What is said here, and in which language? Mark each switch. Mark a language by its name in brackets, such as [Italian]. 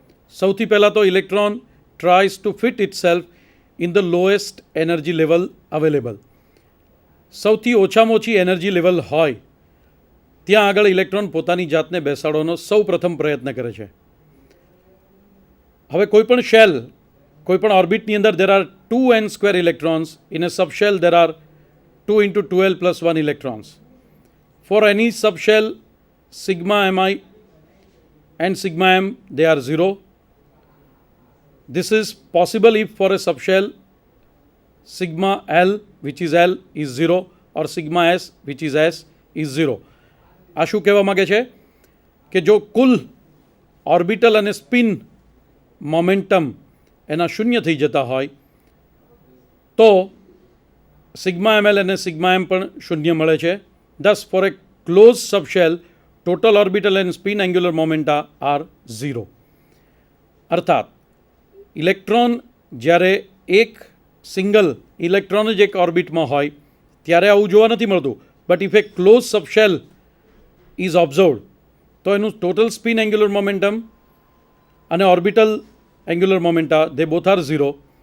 [Gujarati] સૌથી પહેલાં તો [English] Electron tries to fit itself in the lowest energy level available. [Gujarati] સૌથી ઓછામાં ઓછી એનર્જી લેવલ હોય ત્યાં આગળ ઇલેક્ટ્રોન પોતાની જાતને બેસાડવાનો સૌ પ્રથમ પ્રયત્ન કરે છે. હવે કોઈપણ શેલ, કોઈપણ ઓર્બિટની અંદર [English] there are 2n² electrons. In a subshell there are 2 into 2l plus 1 electrons. For any subshell sigma mi and sigma m they are 0. This is possible if for a subshell sigma l which is l is 0 or sigma s which is s is 0. [Gujarati] આ શું કહેવા માગે છે કે જો કુલ orbital અને spin momentum એના શૂન્ય થઈ જતા હોય તો સિગ્મા એમએલ અને સિગ્મા એમ પણ શૂન્ય મળે છે. [English] Thus for a closed subshell total orbital and spin angular momenta are 0. [Gujarati] અર્થાત ઇલેક્ટ્રોન જ્યારે એક સિંગલ ઇલેક્ટ્રોન જ એક ઓર્બિટમાં હોય ત્યારે આવું જોવા નથી મળતું. [English] but if a close subshell is observed [Gujarati] તો એનું [English] Total spin angular momentum અને orbital angular momenta they both are 0.